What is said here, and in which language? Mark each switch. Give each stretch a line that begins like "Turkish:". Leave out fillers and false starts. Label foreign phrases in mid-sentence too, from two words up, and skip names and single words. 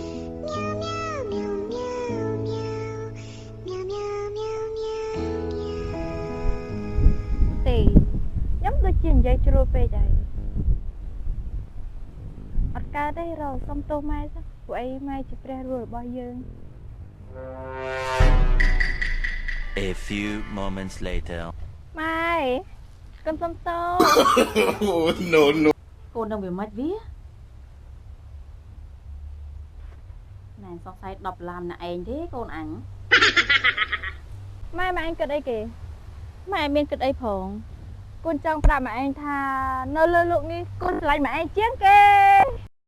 Khmer: ទេខ្ញុំដូចជានិយាយជ្រុលពេកហើយអត់កើតទេរកសុំទោសម៉ែទៅពួកអីម៉ែជាព្រះរស់របស់យើង
English: A few moments later
Khmer: ម៉ែកូនសុំទោស no កូននឹងវាមិនវាណែសង្ស័យ10ឡាមណាឯងទេកូនអញម៉ែអញគិតអីគេម៉ែមានគិតអីផងកូនចង់ប្រាប់ម៉ែឯងថានៅលើលោកនេះកូនស្រឡាញ់ម៉ែឯងជាងគេ